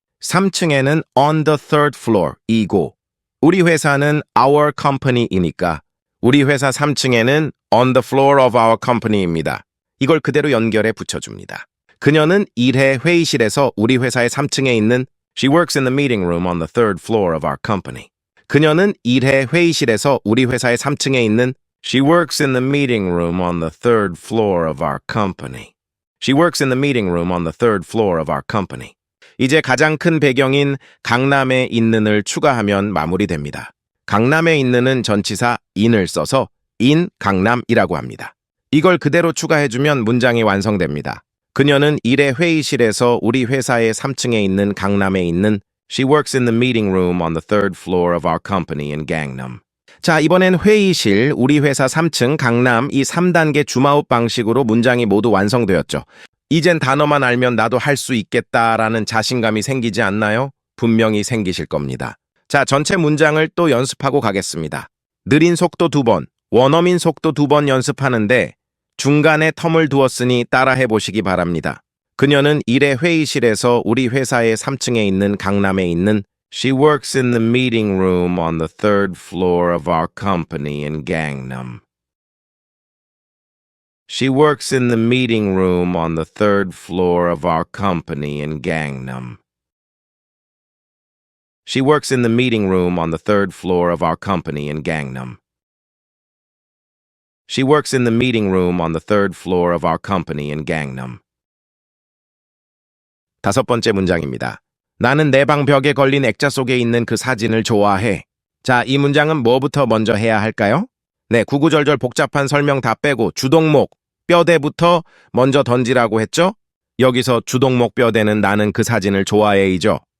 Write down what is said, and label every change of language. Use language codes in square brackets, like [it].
[ko] 3층에는 [en] on the third floor [ko] 이고 우리 회사는 [en] our company [ko] 이니까 우리 회사 3층에는 [en] on the floor of our company [ko] 입니다. 이걸 그대로 연결해 붙여줍니다. 그녀는 일해 회의실에서 우리 회사의 3층에 있는 [en] She works in the meeting room on the third floor of our company. [ko] 그녀는 일해 회의실에서 우리 회사의 3층에 있는 [en] She works in the meeting room on the third floor of our company. She works in the meeting room on the third floor of our company. [ko] 이제 가장 큰 배경인 강남에 있는을 추가하면 마무리됩니다. 강남에 있는은 전치사 in을 써서 in 강남이라고 합니다. 이걸 그대로 추가해주면 문장이 완성됩니다. 그녀는 일의 회의실에서 우리 회사의 3층에 있는 강남에 있는 [en] She works in the meeting room on the third floor of our company in Gangnam. [ko] 자, 이번엔 회의실, 우리 회사 3층, 강남 이 3단계 줌아웃 방식으로 문장이 모두 완성되었죠. 이젠 단어만 알면 나도 할 수 있겠다라는 자신감이 생기지 않나요? 분명히 생기실 겁니다. 자, 전체 문장을 또 연습하고 가겠습니다. 느린 속도 2번, 원어민 속도 2번 연습하는데 중간에 텀을 두었으니 따라해 보시기 바랍니다. 그녀는 일의 회의실에서 우리 회사의 3층에 있는 강남에 있는 [en] She works in the meeting room on the third floor of our company in Gangnam. She works in the meeting room on the third floor of our company in Gangnam. She works in the meeting room on the third floor of our company in Gangnam. She works in the meeting room on the third floor of our company in Gangnam. [ko] 5번째 문장입니다. 나는 내 방 벽에 걸린 액자 속에 있는 그 사진을 좋아해. 자, 이 문장은 뭐부터 먼저 해야 할까요? 네, 구구절절 복잡한 설명 다 빼고 주동목, 뼈대부터 먼저 던지라고 했죠? 여기서 주동목 뼈대는 나는 그 사진을 좋아해이죠.